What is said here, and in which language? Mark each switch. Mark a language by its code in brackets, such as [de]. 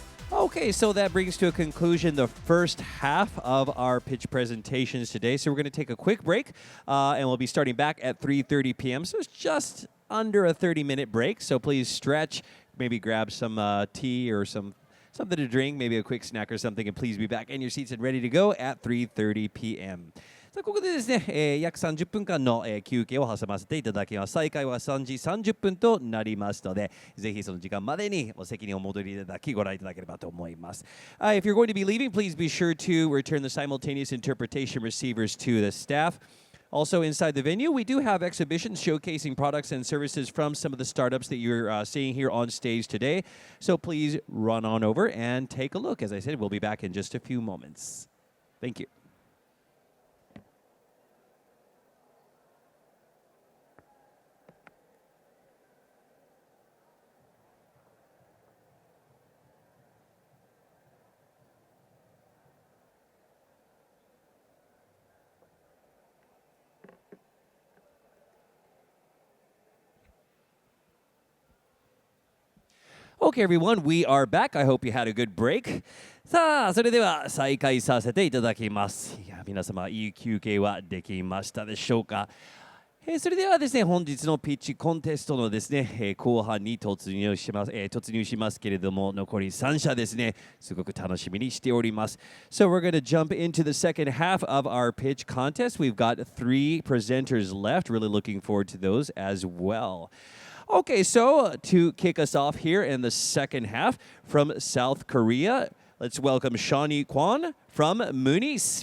[en] Okay, so that brings to a conclusion the first half of our pitch presentations today. So we're going to take a quick break, and we'll be starting back at 3:30 p.m. So it's just under a 30-minute break. So please stretch, maybe grab some tea or something to drink, maybe a quick snack or something, and please be back in your seats and ready to go at 3:30 p.m. [ja] さあここでですね、約30分間の、休憩を挟ませていただきます。再開は3時30分となりますので、ぜひその時間までにお席にお戻りいただきご覧いただければと思います。 [en] If you're going to be leaving, please be sure to return the simultaneous interpretation receivers to the staff. Also, inside the venue, we do have exhibitions showcasing products and services from some of the startups that you're seeing here on stage today. So please run on over and take a look. As I said, we'll be back in just a few moments. Thank you. Okay, everyone, we are back. I hope you had a good break. [ja] さあ、それでは再開させていただきます。いや、皆様、いい休憩はできましたでしょうか。それではですね、本日のピッチコンテストのですね、後半に突入しますけれども、残り3社ですね、すごく楽しみにしております。 [en] So we're going to jump into the second half of our pitch contest. We've got 3 presenters left. Really looking forward to those as well. Okay, so to kick us off here in the second half from South Korea, let's welcome Shawnee Kwon from Moonis.